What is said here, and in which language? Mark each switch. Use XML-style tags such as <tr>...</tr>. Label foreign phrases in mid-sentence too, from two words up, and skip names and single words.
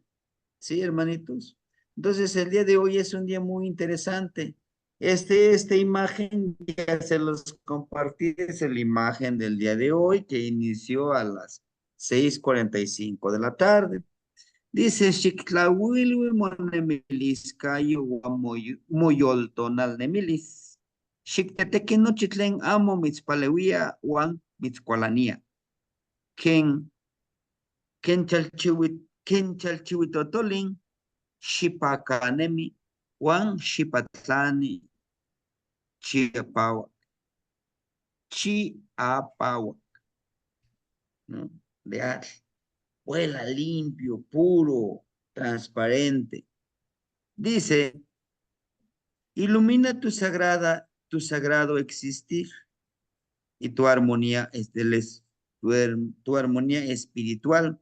<es>Sí, hermanitos. Entonces, el día de hoy es un día muy interesante. Esta imagen ya se los compartí, es la imagen del día de hoy que inició a las 6:45 de la tarde. Dice,</es> <nah>Xiktlahuilui monemilis kayo moyoltonal nemilis. Xikteteki nochitlen amo mitzpaleuia wan mitzkualania. Ken, ken chalchihuitotolin Xipacanemi, Juan Xipatlani, Chiapawa, Chiapawa,</nah> <es>¿no? De ar, vuela limpio, puro, transparente. Dice, ilumina tu sagrado existir y tu armonía tu armonía espiritual.</es>